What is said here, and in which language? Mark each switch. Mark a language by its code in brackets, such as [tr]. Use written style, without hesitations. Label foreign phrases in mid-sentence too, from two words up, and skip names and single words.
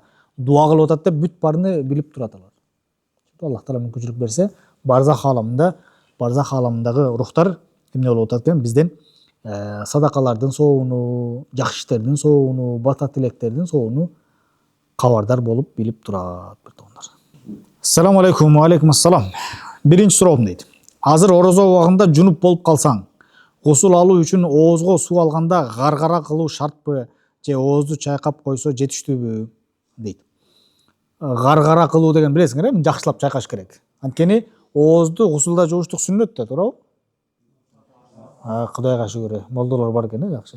[ky] Дуа кылып атат деп бүт баарын билип турат алар. Аллах Таала мүмкүнчүлүк берсе, барзах ааламындагы рухтар эмне болуп атат экен? Бизден садакалардын сообуну, жакшы иштердин сообуну, бата тилектердин сообуну кабардар болуп билип турат, бир туугандар. [ar] السلام عليكم، وعليكم السلام. [ky] Биринчи суроом дейт. Азыр орозо убагында жунуп болуп калсаң, гусул алуу үчүн оозго суу алганда гаргара кылуу шартпы, же оозду чайкап койсо жетиштүүбү дейт. Гаргара кылуу деген билесиңер, жакшылап чайкаш керек. Анткени оозду гусулда жууштук сүннөт да, туурабы? Кудайга шүгүр, молдолор бар экен, жакшы.